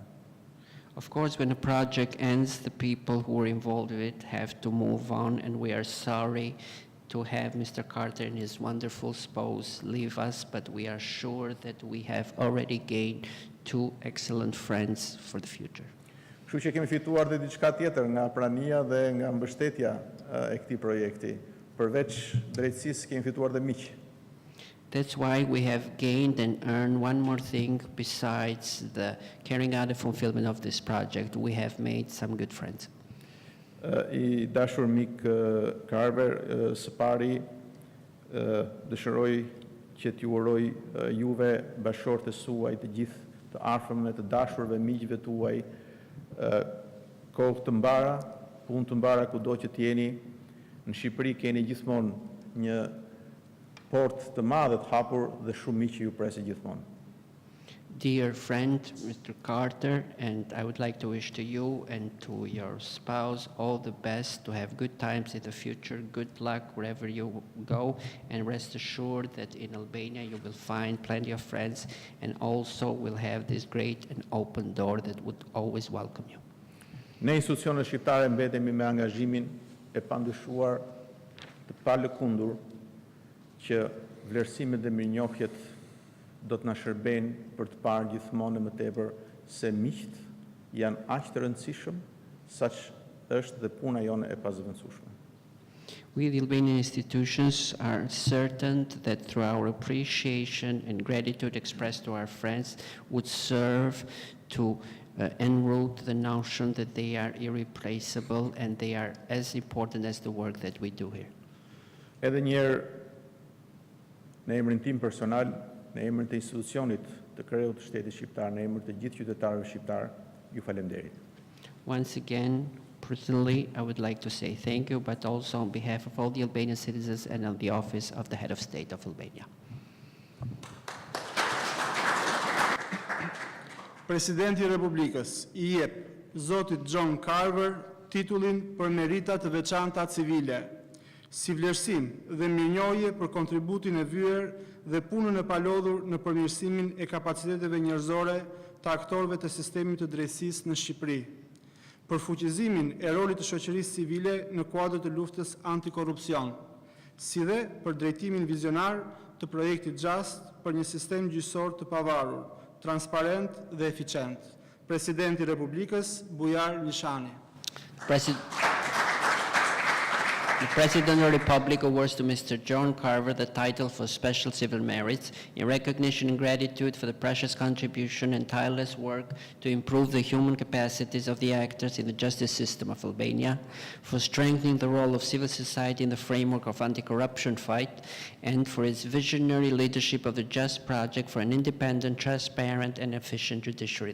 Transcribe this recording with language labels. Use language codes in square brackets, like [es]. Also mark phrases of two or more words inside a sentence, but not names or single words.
[en] Of course, when a project ends, the people who were involved with it have to move on, and we are sorry to have Mr. Carter and his wonderful spouse leave us, but we are sure that we have already gained two excellent friends for the future. [sq] Kështu që kemi fituar dhe diçka tjetër nga prania dhe nga mbështetja e këtij projekti. Përveç drejtësisë kemi fituar dhe miq. [en] That's why we have gained and earned one more thing besides the carrying out the fulfillment of this project. We have made some good friends. [sq] I dashur mik Carver, së pari dëshiroj që t'ju uroj juve, bashkëshortes suaj, të gjithë të afërmve, të dashurve, miqve tuaj, kohë të mbara, punë të mbara kudo që t'jeni. Në Shqipëri keni gjithmonë një portë të madhe të hapur dhe shumë miq që ju presin gjithmonë. [en] Dear friend, Mr. Carter, and I would like to wish to you and to your spouse all the best, to have good times in the future, good luck wherever you go, and rest assured that in Albania you will find plenty of friends and also will have this great and open door that would always welcome you. [sq] Ne institucionet shqiptare mbetemi me angazhimin e pandyshuar të palëkundur që vlerësimet dhe mirënjohjet do të na shërbejnë për të parë gjithmonë më tepër se miqt janë aq të rëndësishëm saq është dhe puna jonë e pazëvendësueshme. [en] We, the Albanian institutions, are certain that through our appreciation and gratitude expressed to our friends would serve to enroot the notion that they are irreplaceable and they are as important as the work that we do here. [sq] Edhe një herë, në emrin tim personal, në emrin të institucionit të krejut të shtetit shqiptar, në emrin të gjithë qytetarëve shqiptar, ju falenderit. [en] Once again, personally, I would like to say thank you, but also on behalf of all the Albanian citizens and on the office of the Head of State of Albania. [sq] Presidenti I Republikës I jep zotit John Carver titullin për merita të veçanta civile, si vlerësim dhe mirënjohje për kontributin e vyer dhe punën e palodhur në përmirësimin e kapaciteteve njerëzore të aktorëve të sistemit të drejtësisë në Shqipëri, për fuqizimin e rolit të shoqërisë civile në kuadër të luftës antikorrupsion, si dhe për drejtimin vizionar të projektit JuST për një sistem gjyqësor të pavarur, transparent dhe eficient. Presidenti I Republikës, Bujar Nishani. [en] The President of the Republic awards to Mr. John Carver the title for Special Civil Merits in recognition and gratitude for the precious contribution and tireless work to improve the human capacities of the actors in the justice system of Albania, for strengthening the role of civil society in the framework of anti-corruption fight, and for its visionary leadership of the JuST project for an independent, transparent, and efficient judiciary.